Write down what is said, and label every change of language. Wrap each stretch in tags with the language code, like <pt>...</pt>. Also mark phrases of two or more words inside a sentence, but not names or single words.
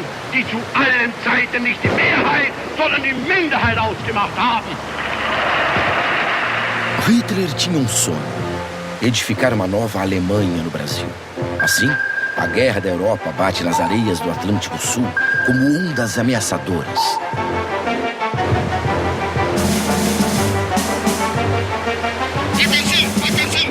<de>die zu allen Zeiten nicht die Mehrheit, sondern die Minderheit ausgemacht haben.</de> <pt>Hitler tinha um sonho: edificar uma nova Alemanha no Brasil. Assim, a guerra da Europa bate nas areias do Atlântico Sul como ondas ameaçadoras. Atenção!</pt>